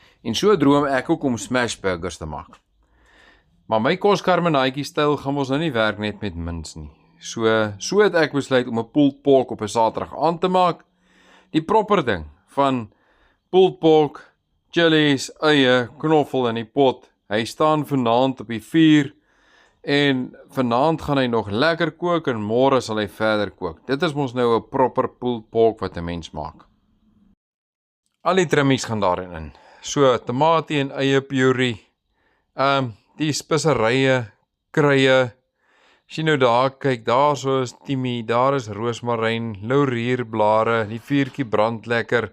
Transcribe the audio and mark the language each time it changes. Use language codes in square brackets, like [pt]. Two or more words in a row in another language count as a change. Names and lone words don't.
[af] En so droom ek ook om [en] smash burgers [af] te maak. Maar my koskarmenaatjie styl gaan ons nou nie werk net met mince nie. So het ek besluit om 'n [en] pulled pork [af] op 'n Saterdag aan te maak. Die proper ding van [en] pulled pork, [af] chilies, eie, knoffel in die pot. Hy staan vanaand op die vuur en vanaand gaan hy nog lekker kook en môre sal hy verder kook. Dit is mos nou 'n proper [en] pulled pork [af] wat 'n mens maak. Al die trimmies gaan daarin in. So tamatie en eie puree. Die speserye, kruie. As jy nou daar kyk, daar so is timie, daar is roosmaryn, laurierblare, die vuurtjie brand lekker.